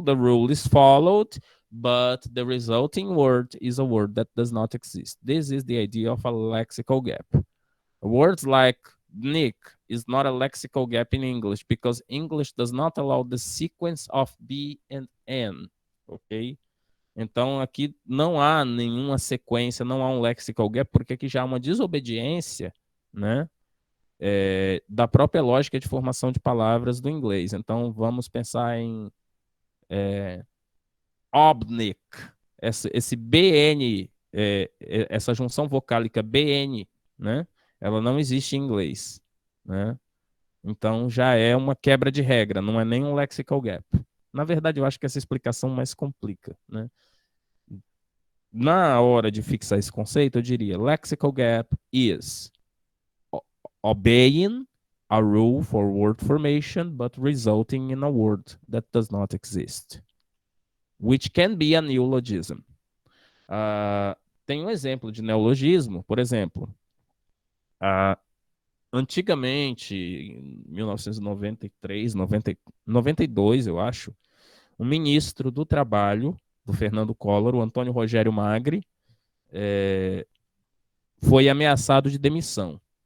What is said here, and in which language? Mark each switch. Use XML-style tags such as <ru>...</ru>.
<en>The rule is followed, but the resulting word is a word that does not exist. This is the idea of a lexical gap. Words like Nick is not a lexical gap in English because English does not allow the sequence of B and N, ok?</en> <pt>Então aqui não há nenhuma sequência, não há um lexical gap, porque aqui já há uma desobediência, né? Da própria lógica de formação de palavras do inglês. Então vamos pensar em obnic, esse BN, essa junção vocálica BN, né? Ela não existe em inglês, né? Então já é uma quebra de regra, não é nem um lexical gap. Na verdade, eu acho que essa explicação mais complica, né? Na hora de fixar esse conceito, eu diria</pt> <en>lexical gap is obeying a rule for word formation, but resulting in a word that does not exist, which can be a neologism.</en> <pt>Tem um exemplo de neologismo, por exemplo, antigamente, em 1993, 92, eu acho, um ministro do Trabalho, do Fernando Collor, o Antônio Rogério Magri, foi ameaçado de demissão.</pt>